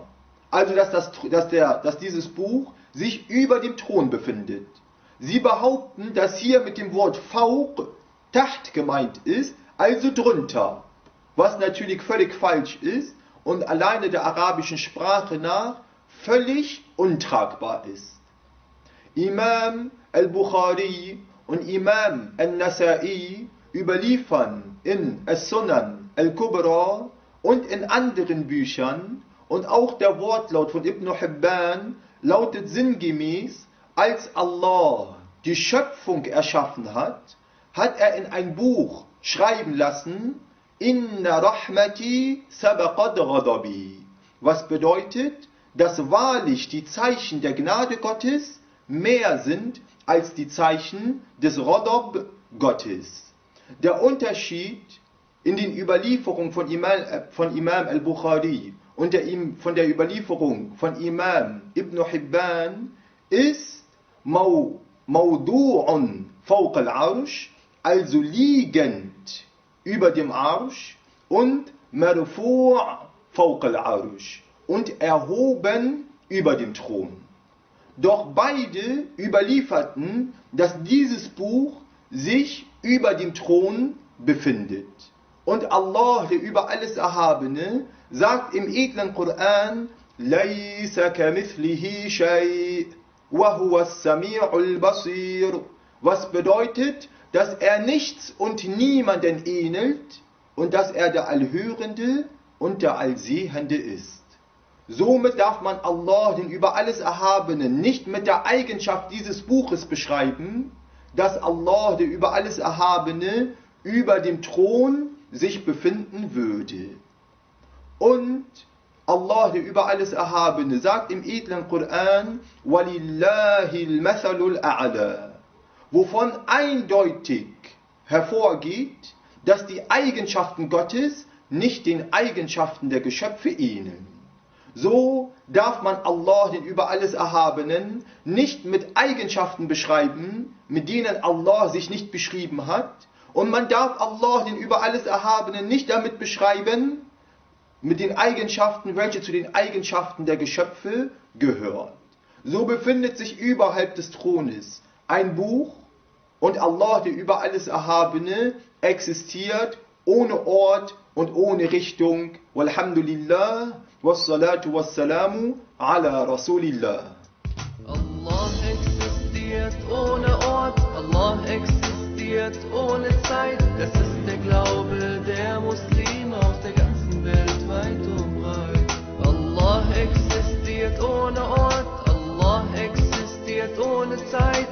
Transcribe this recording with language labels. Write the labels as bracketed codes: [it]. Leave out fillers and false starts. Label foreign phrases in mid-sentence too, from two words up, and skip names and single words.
[de] Also dass dieses Buch sich über dem Thron befindet. Sie behaupten, dass hier mit dem Wort [ar] فوق تحت [de] gemeint ist, also drunter. Was natürlich völlig falsch ist und alleine der arabischen Sprache nach völlig untragbar ist. Imam al-Bukhari und Imam al-Nasa'i überliefern in As-Sunan al-Kubra und in anderen Büchern, und auch der Wortlaut von Ibn Hibban lautet sinngemäß: Als Allah die Schöpfung erschaffen hat, hat er in ein Buch schreiben lassen: [ar] إن رحمتي سبقت غضبي. [de] Was bedeutet, dass wahrlich die Zeichen der Gnade Gottes mehr sind als die Zeichen des Ghadab Gottes. Der Unterschied in den Überlieferungen von Imam al-Bukhari und von der Überlieferung von Imam Ibn Hibban ist [ar] موضوع فوق العرش, [de] also liegend über dem Arsch, und [ar] مرفوع فوق العرش, [de] und erhoben über dem Thron. Doch beide überlieferten, dass dieses Buch sich über dem Thron befindet. Und Allah, der über alles Erhabene, sagt im edlen Koran: [ar] ليس كمثله شيء وهو السميع البصير. [de] Was bedeutet, dass er nichts und niemanden ähnelt und dass er der Allhörende und der Allsehende ist. Somit darf man Allah, den über alles Erhabenen, nicht mit der Eigenschaft dieses Buches beschreiben, dass Allah, der über alles Erhabene, über dem Thron sich befinden würde. Und Allah, der über alles Erhabene, sagt im edlen Koran: [ar] ولله المثل الأعلى, [de] wovon eindeutig hervorgeht, dass die Eigenschaften Gottes nicht den Eigenschaften der Geschöpfe ähneln. So darf man Allah, den über alles Erhabenen, nicht mit Eigenschaften beschreiben, mit denen Allah sich nicht beschrieben hat, und man darf Allah, den über alles Erhabenen, nicht damit beschreiben, mit den Eigenschaften, welche zu den Eigenschaften der Geschöpfe gehören. So befindet sich überhalb des Thrones ein Buch, und Allah, der über alles Erhabene, existiert ohne Ort und ohne Richtung. [ar] والحمد لله والصلاة والسلام على رسول الله. [de] Allah existiert ohne Ort, Allah existiert ohne Zeit. Das ist der Glaube der Muslime auf der ganzen Welt, weit und breit. Allah existiert ohne Ort, Allah existiert ohne Zeit.